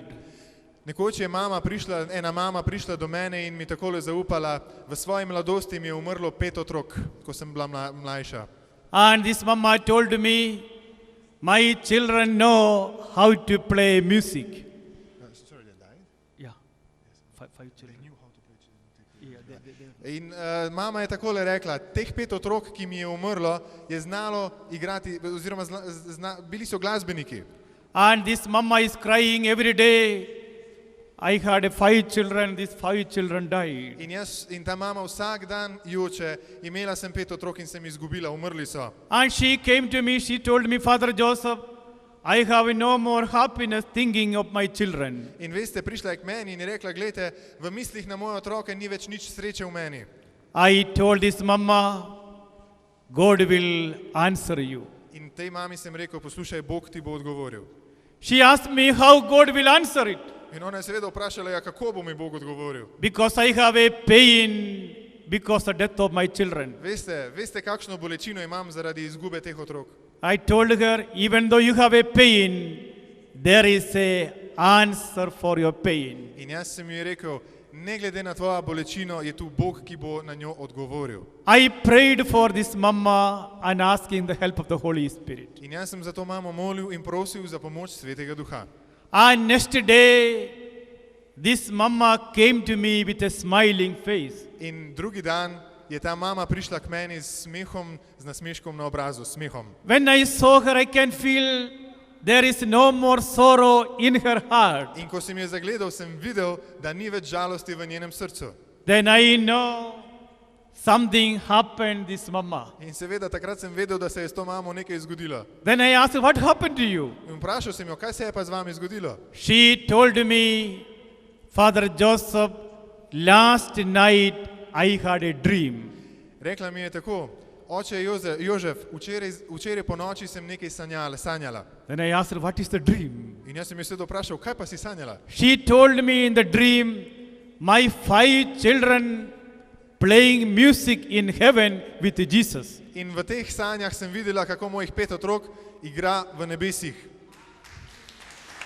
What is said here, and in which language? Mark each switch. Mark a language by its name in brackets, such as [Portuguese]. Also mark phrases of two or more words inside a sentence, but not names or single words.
[Slovenian] Nekoč je ena mama prišla do mene in mi takole zaupala: v svoji mladosti mi je umrlo 5 otrok, ko sem bila mlajša. [English] And this mama told me, my children know how to play music. Yeah, 5 children. [Slovenian] In mama je takole rekla: teh 5 otrok, ki mi je umrlo, je znalo igrati, oziroma bili so glasbeniki. [English] And this mama is crying every day. I had 5 children, these 5 children died. [Slovenian] In ta mama vsak dan joče: imela sem 5 otrok in sem izgubila, umrli so. [English] And she came to me, she told me, Father Joseph, I have no more happiness thinking of my children. [Slovenian] In veste, prišla je k meni in je rekla: glejte, v mislih na moje otroke ni več nič sreče v meni. [English] I told this mama, God will answer you. [Slovenian] In tej mami sem rekel: poslušaj, Bog ti bo odgovoril. [English] She asked me how God will answer it. [Slovenian] In ona je seveda vprašala: ja, kako bo mi Bog odgovoril? [English] Because I have a pain because of the death of my children. [Slovenian] Veste, kakšno bolečino imam zaradi izgube teh otrok. [English] I told her, even though you have a pain, there is a answer for your pain. [Slovenian] In jaz sem ji rekel: ne glede na tvojo bolečino, je tu Bog, ki bo na njo odgovoril. [English] I prayed for this mama and asking the help of the Holy Spirit. [Slovenian] In jaz sem za to mamo molil in prosil za pomoč Svetega Duha. [English] And next day, this mama came to me with a smiling face. [Slovenian] In drugi dan je ta mama prišla k meni s smehom, z nasmeškom na obrazu, s smehom. [English] When I saw her, I can feel there is no more sorrow in her heart. [Slovenian] In ko sem je zagledal, sem videl, da ni več žalosti v njenem srcu. [English] Then I know something happened this mama. [Slovenian] In seveda takrat sem vedel, da se je s to mamo nekaj zgodilo. [English] Then I asked, what happened to you? [Slovenian] In vprašal sem jo: kaj se je pa z vami zgodilo? [English] She told me, Father Joseph, last night I had a dream. [Slovenian] Rekla mi je tako: oče Jožef, včeraj po noči sem nekaj sanjala. [English] Then I asked her, what is the dream? [Slovenian] In jaz sem jo seveda vprašal: kaj pa si sanjala? [English] She told me in the dream, my 5 children playing music in heaven with Jesus. [Slovenian] In v teh sanjah sem videla, kako mojih 5 otrok igra v nebesih.